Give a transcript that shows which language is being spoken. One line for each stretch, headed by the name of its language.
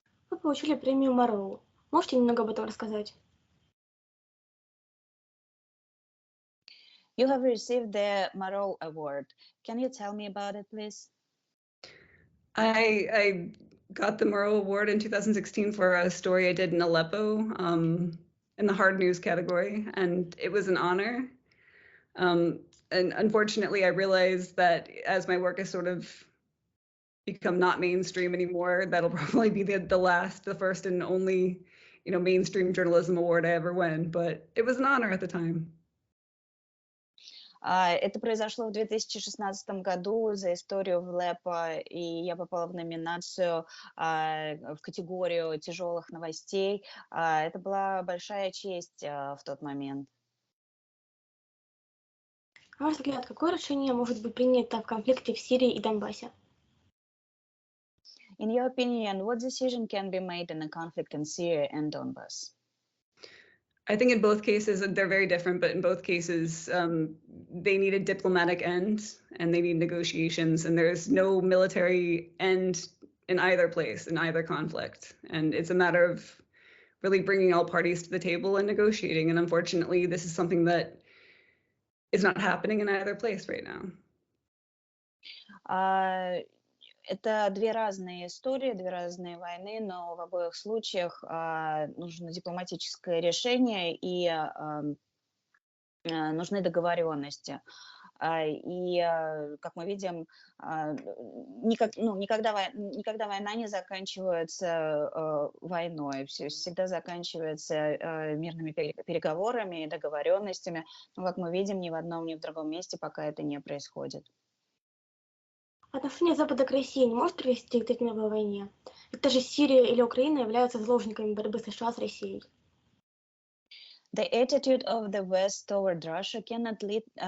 Russian: Вы получили премию Мароу. Можете немного об этом рассказать?
English: You have received the Marot Award. Can you tell me about it, please? I got the Murrow Award in 2016 for a story I did in Aleppo in the hard news category, and it was an honor. And unfortunately, I realized that as my work has sort of become not mainstream anymore, that'll probably be the first and only, mainstream journalism award I ever win. But it was an honor at the time.
Russian: Это произошло в 2016 году за историю в Леппо, и я попала в номинацию в категорию тяжелых новостей. Это была большая честь в тот момент. На ваш взгляд, какое решение может быть принято в конфликте в Сирии и Донбассе?
English: In your opinion, what decision can be made in a conflict in Syria and Donbass? I think in both cases, they're very different, but in both cases, they need a diplomatic end and they need negotiations, and there's no military end in either place, in either conflict. And it's a matter of really bringing all parties to the table and negotiating. And unfortunately, this is something that is not happening in either place right now.
Russian: Это две разные истории, две разные войны, но в обоих случаях нужно дипломатическое решение и нужны договоренности. И, как мы видим, никогда война не заканчивается войной, всегда заканчивается мирными переговорами и договоренностями. Но, как мы видим, ни в одном, ни в другом месте пока это не происходит. Отношение Запада к России не может привести к Третьей мировой войне? Ведь даже Сирия или Украина являются заложниками борьбы США с Россией.
English: The attitude of the West toward Russia cannot lead.